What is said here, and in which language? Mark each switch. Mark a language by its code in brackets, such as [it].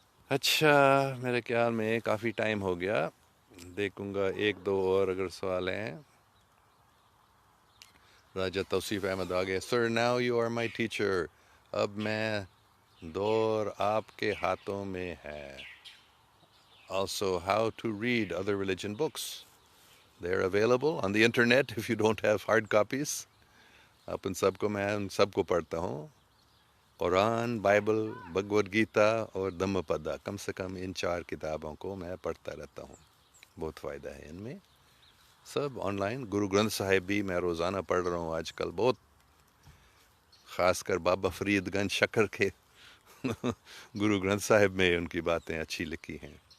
[ur] اچھا، میرے خیال میں کافی ٹائم ہو گیا. دیکھوں گا ایک دو اور اگر سوال ہیں. راجہ توصیف احمد آگے. سر [en] Now you are my teacher. [ur] اب میں دور آپ کے ہاتھوں میں ہے. [en] Also, how to read other religion books. They're available on the internet if you don't have hard copies. [ur] آپ ان سب کو، میں ان سب کو پڑھتا ہوں. قرآن، بائبل، بھگوت گیتا اور دھم پدا، کم سے کم ان 4 کتابوں کو میں پڑھتا رہتا ہوں. بہت فائدہ ہے ان میں. سب آن لائن. گرو گرنتھ صاحب بھی میں روزانہ پڑھ رہا ہوں آج کل. بہت خاص کر بابا فرید گنج شکر کے گرو گرنتھ صاحب میں ان کی باتیں اچھی لکھی ہیں.